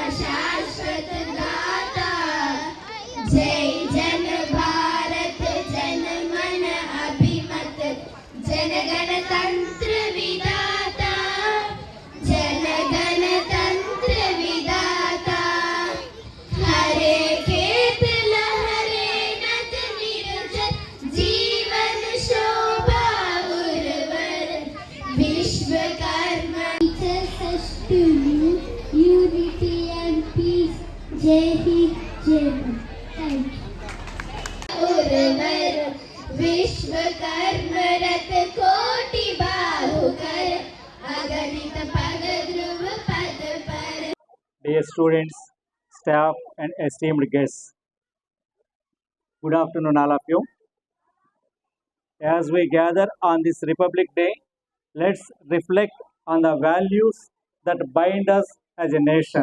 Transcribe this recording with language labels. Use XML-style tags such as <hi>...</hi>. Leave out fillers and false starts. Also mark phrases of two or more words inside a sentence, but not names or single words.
<hi>शाश्वत घटा, जय जन भारत जन मन अभिमत, जन गण तंत्र विधाता, जन गण तंत्र विधाता, हरे खेत लहरे नद निर्झर, जीवन शोभा उर्वर, विश्वकर्मा.</hi> <en>Teaches us to live unity and peace.</en> <hi>जय हिंद, जय भारत.</hi> <en>Thank you.</en> <hi>उर्वर विश्वकर्म रत कोटि बाहुकर अगणित पद ध्रुव पद पर.</hi> <en>Dear students, staff and esteemed guests, good afternoon all of you. As we gather on this Republic Day, let's reflect on the values that bind us as a nation.</en>